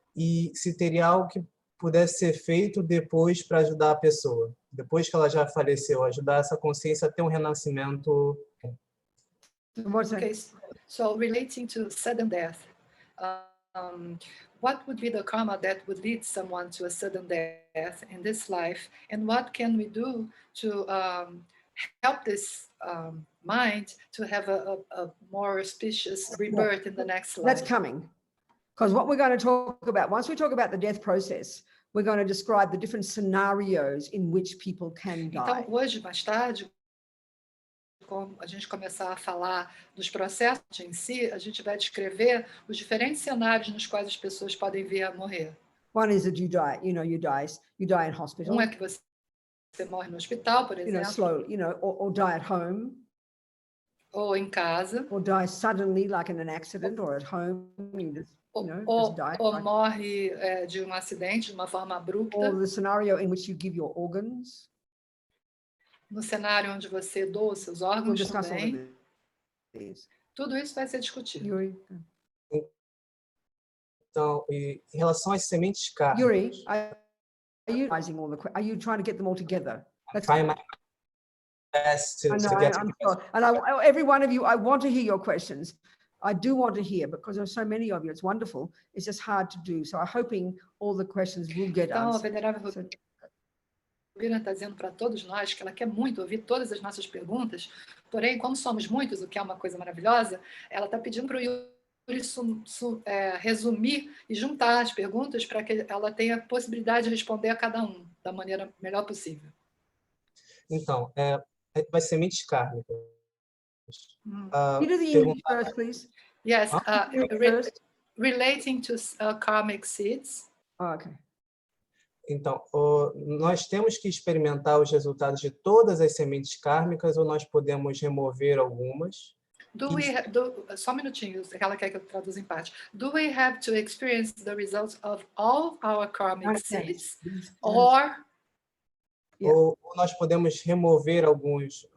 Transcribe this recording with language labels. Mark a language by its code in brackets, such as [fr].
[pt] E se teria algo que pudesse ser feito depois para ajudar a pessoa, depois que ela já faleceu, ajudar essa consciência a ter um renascimento. [en] Okay, so relating to sudden death, what would be the karma that would lead someone to a sudden death in this life, and what can we do to help this mind to have a more auspicious rebirth in the next life? That's coming. Because what we're going to talk about, once we talk about the death process, we're going to describe the different scenarios in which people can die. [pt] Então, hoje, mais tarde, quando a gente começar a falar dos processos em si, a gente vai descrever os diferentes cenários nos quais as pessoas podem vir a morrer. [en] One is that you die in hospital. [pt] É que você morre no hospital, por exemplo. [en] Slowly, or die at home. [pt] Ou em casa. [en] Or die suddenly, like in an accident, or at home. [pt] Ou morre de um acidente de uma forma abrupta. [en] Or the scenario in which you give your organs. [pt] No cenário onde você doa os seus órgãos também. Tudo isso vai ser discutido. Yuri. Então, em relação às sementes kármicas. [en] Yuri, are you trying to get them all together? I'm trying my best to get together. And every one of you, I want to hear your questions. I do want to hear, because there's so many of you. It's wonderful. It's just hard to do. So I'm hoping all the questions will get answered. [pt] Venerável Robina está dizendo para todos nós que ela quer muito ouvir todas as nossas perguntas, porém, como somos muitos, o que é uma coisa maravilhosa, ela está pedindo para o Yuri resumir e juntar as perguntas para que ela tenha a possibilidade de responder a cada um da maneira melhor possível. Então, vai sementes kármicas. [en] You do the English first, please. Yes, relating to karmic seeds. Oh, okay. [pt] Então, nós temos que experimentar os resultados de todas as sementes kármicas ou nós podemos remover algumas? Só um minutinho, ela quer que eu traduza em parte. [en] Do we have to experience the results of all our karmic seeds? Or [pt] nós podemos remover alguns?